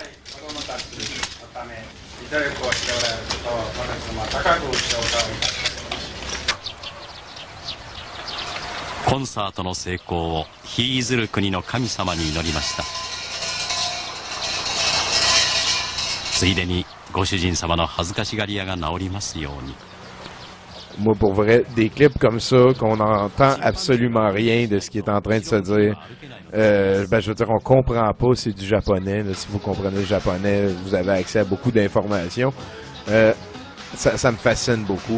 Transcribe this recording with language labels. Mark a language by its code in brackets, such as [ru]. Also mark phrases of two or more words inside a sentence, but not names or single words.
[ja] 子供たちのために努力をしておられることを私どもは高く評価をいたします。コンサートの成功をヒーズル国の神様に祈りました。ついでにご主人様の恥ずかしがり屋が治りますように。 [fr] Moi, pour vrai, des clips comme ça, qu'on n'entend absolument rien de ce qui est en train de se dire, ben, je veux dire, on comprend pas, c'est du japonais. Là, si vous comprenez le japonais, vous avez accès à beaucoup d'informations. Ça me fascine beaucoup.